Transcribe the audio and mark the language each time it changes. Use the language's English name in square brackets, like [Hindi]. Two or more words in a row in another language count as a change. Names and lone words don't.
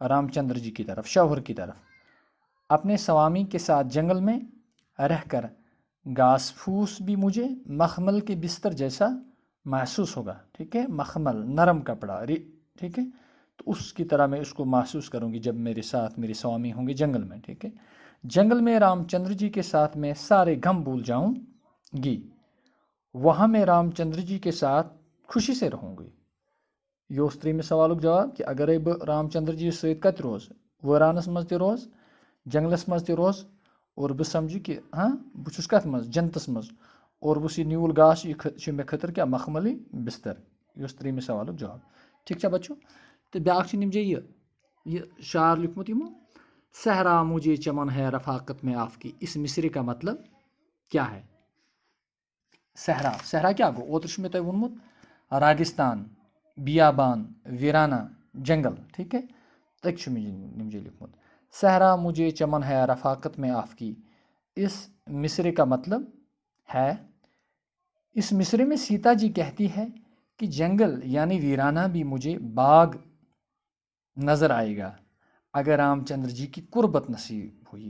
[Urdu] رام چندر جی کی طرف، شوہر کی طرف، اپنے سوامی کے ساتھ جنگل میں رہ کر گھاس پھوس بھی مجھے مخمل کے بستر جیسا محسوس ہوگا، ٹھیک ہے، مخمل نرم کپڑا، ٹھیک ہے، تو اس کی طرح میں اس کو محسوس کروں گی جب میرے ساتھ میرے سوامی ہوں گے جنگل میں، ٹھیک ہے۔ جنگل میں رام چندر جی کے ساتھ میں سارے غم بھول جاؤں گی، وہاں میں رام چندر جی کے ساتھ خوشی سے رہوں گی۔ [Kashmiri] یہ تریم سوالک جواب کہ اگر بہ رام چندر جی ست کت روز، ویرانس مز تہ روز، جنگلس مز تہ روز، اور بہ سمجھو کہ بہ چھس کت مز، جنتس مز، اور بس یہ نیول گاس یہ مے خطر کیا مخملی بستر۔ یہ تریم سوالک جواب، [Urdu] ٹھیک ہے بچوں۔ [Kashmiri] تو بیاکھ نم جی یہ شعر لکھمت یمو، [Urdu] صحرا مجھے چمن ہے رفاقت میں آپ کی، اس مصرے کا مطلب کیا ہے؟ [Kashmiri] صحرا کیا گو؟ اوتر میں تہ وونمت راگستان، [Urdu] بیابان، ویرانہ، جنگل، ٹھیک ہے۔ تک مجھے لکھمت، صحرا مجھے چمن ہے رفاقت میں آپ کی، اس مصرے کا مطلب ہے، اس مصرے میں سیتا جی کہتی ہے کہ جنگل یعنی ویرانہ بھی مجھے باغ نظر آئے گا اگر رام چندر جی کی قربت نصیب ہوئی۔